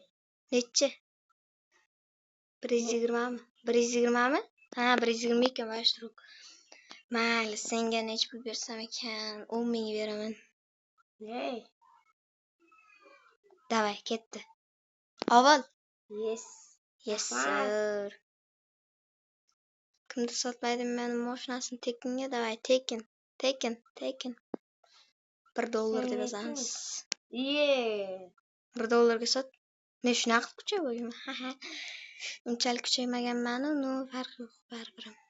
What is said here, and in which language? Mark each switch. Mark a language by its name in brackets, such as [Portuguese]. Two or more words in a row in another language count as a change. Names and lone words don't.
[Uzbek] Nechi? 120 mi? 120 mi? Ha, 120 ekan bashtroq. Mayli, senga necha pul bersam ekan? 10 ming beraman. Hey. Davay, ketdi. Avval. [English] Yes. Yes sir. [Uzbek] Kimda sotmaydi meni mashinasini tekinga? Davay, tekin. $1 deb yozamiz. $1 ga sot. Men shunaqa qilib kucha bo'yman. Unchalik kuchaymaganman-u, no farqi yo'q, baribir.